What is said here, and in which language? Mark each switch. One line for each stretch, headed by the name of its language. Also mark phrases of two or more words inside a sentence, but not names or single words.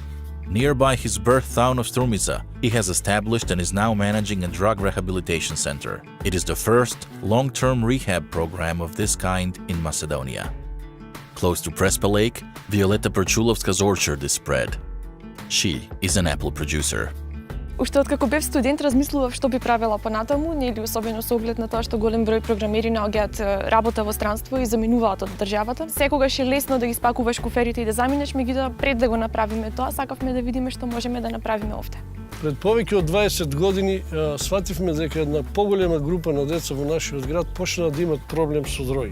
English: Nearby his birth town of Strumica, he has established and is now managing a drug rehabilitation center. It is the first long-term rehab program of this kind in Macedonia. Close to Prespa Lake, Violeta Perchulovska's orchard is spread. She is an apple producer.
Macedonian: Уште откако бев студент, размислував што би правела понатаму, нели особено со оглед на тоа што голем број програмери наоѓаат работа во странство и заминуваат од државата. Секогаш е лесно да ги спакуваш куферите и да заминеш, меѓутоа пред да го направиме тоа, сакавме да видиме што можеме да направиме овде. Пред повеќе од 20 години свативме дека една поголема група на деца во нашиот град почнаа да имат проблем со дроги.